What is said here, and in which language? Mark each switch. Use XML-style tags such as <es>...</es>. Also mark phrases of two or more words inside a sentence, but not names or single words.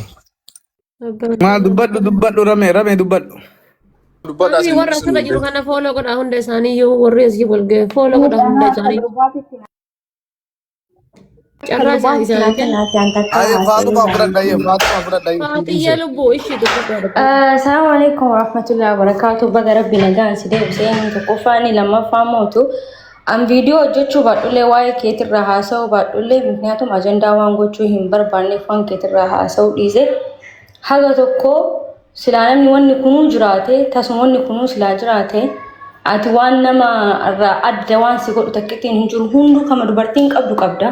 <om>Maal dubbadhu rame dubbadhu. Namni warra asirra jiru kana fooloo godhaa hunda isaaniiyyuu warri asii wal ga'e fooloo godhaa hunda isaaniiyyuu. Carraa isaanii kenna. Faatuma fudhadha. Faatiyyaa lubbuu ishii dubbadha.</om> <ar>السلام عليكم ورحمة الله وبركاته.</ar> <om>Baga rabbi nagaan si deebisee inni tokkoffaani lammaffaa mootu. An viidiyoo hojjechuu baadhullee waa'ee keetirraa haasa'uu baadhullee miknyaatuma ajandaa waan gochuu hin barbaanneef waan keetirraa haasa'uu dhiise. Haga tokko silaa namni wanni kunuu jiraate tasuma wanni kunuu silaa jiraate ati waan nama irraa adda waan si godhu takkittiin hin jiru hunduu kama dubartiin qabdu qabda.</om>